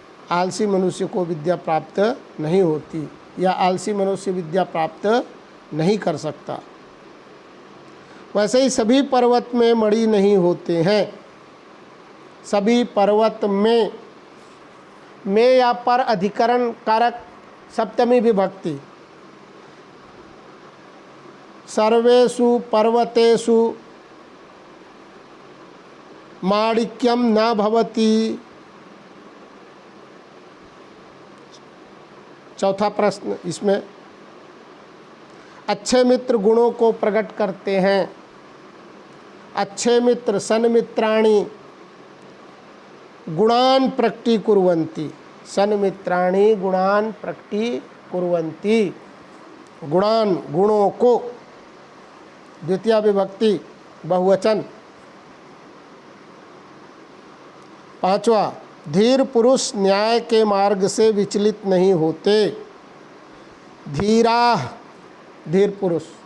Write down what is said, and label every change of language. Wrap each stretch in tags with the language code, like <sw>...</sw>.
<hi>आलसी मनुष्य को विद्या प्राप्त नहीं होती, या आलसी मनुष्य विद्या प्राप्त नहीं कर सकता। वैसे ही सभी पर्वत में मणि नहीं होते हैं। सभी पर्वत में या पर अधिकरण कारक सप्तमी विभक्ति।</hi> <sa>सर्वेषु पर्वतेषु माणिक्यम न भवति।</sa> <hi>चौथा प्रश्न इसमें अच्छे मित्र गुणों को प्रकट करते हैं। अच्छे मित्र</hi> <sa>सन्मित्राणि गुणान प्रकटीकुर्वन्ति। सन्मित्राणि गुणान प्रकटीकुर्वन्ति।</sa> <hi>गुणान गुणों को, द्वितीय विभक्ति बहुवचन। 5वां धीर पुरुष न्याय के मार्ग से विचलित नहीं होते। धीराः धीर पुरुष।</hi>